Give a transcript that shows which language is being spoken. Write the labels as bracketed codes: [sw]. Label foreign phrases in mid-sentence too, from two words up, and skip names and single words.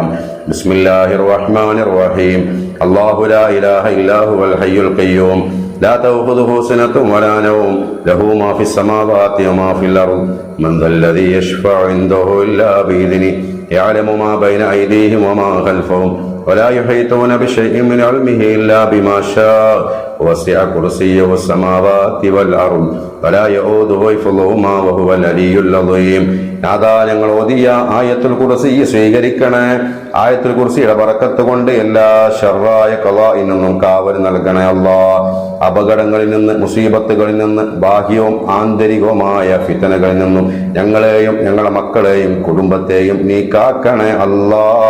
[ar] بسم الله الرحمن الرحيم الله لا إله إلا هو الحي القيوم لا تأخذه سنة ولا نوم له ما في السماوات وما في الأرض من ذا الذي يشفع عنده إلا بإذنه يعلم ما بين أيديهم وما خلفهم ولا يحيطون بشيء من علمه إلا بما شاء وسع كرسيه السماوات والأرض ولا يؤوده حفظهما وهو العلي العظيم. [ml] അതാ ഞങ്ങൾ ഓതിയ ആയത്തുൽ കുർസി സ്വീകരിക്കണേ. ആയത്തുൽ കുർസിയുടെ ബറക്കത്ത് കൊണ്ട് എല്ലാ ശർറായ ഖളാഇൽ നിന്നും കാവൽ നൽകണേ അല്ലാ. അപകടങ്ങളിൽ നിന്ന്, മുസീബത്തുകളിൽ നിന്ന്, ബാഹ്യവും ആന്തരികവുമായ ഫിത്നകളിൽ നിന്നും ഞങ്ങളെയും ഞങ്ങളുടെ മക്കളെയും കുടുംബത്തെയും നീ കാക്കണേ അല്ലാ.